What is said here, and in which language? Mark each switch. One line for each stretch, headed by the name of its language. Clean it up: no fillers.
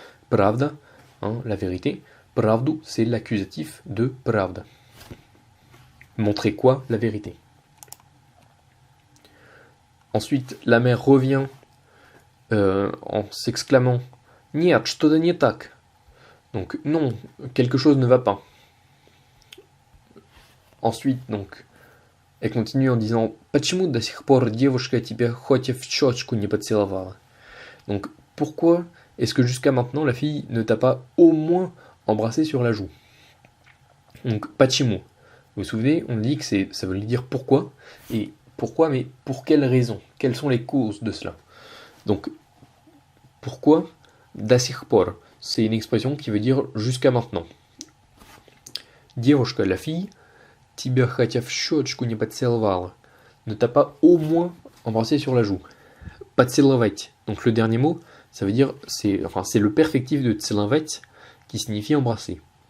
French: Pravda, la vérité. Pravdu, c'est l'accusatif de pravda. Montrer quoi? La vérité. Ensuite, la mère revient en s'exclamant «
Russian: Нет, что-то не так ».
French: Donc, non, quelque chose ne va pas. Ensuite, donc, elle continue en disant
Russian: « Почему до сих пор девушка тебя хоть в щечку не поцеловала ?»
French: Donc, pourquoi est-ce que jusqu'à maintenant, la fille ne t'a pas au moins embrassé sur la joue? Donc, почему. Vous vous souvenez, on dit que ça veut dire pourquoi, et pourquoi, mais pour quelle raison? Quelles sont les causes de cela? Donc, pourquoi
Russian: до сих пор?
French: C'est une expression qui veut dire jusqu'à maintenant. Девушка, la fille,
Russian: тебя хотя в щечку не поцеловала,
French: ne t'a pas au moins embrassé sur la joue.
Russian: Поцеловать.
French: Donc le dernier mot, ça veut dire, c'est le perfectif de целовать qui signifie embrasser.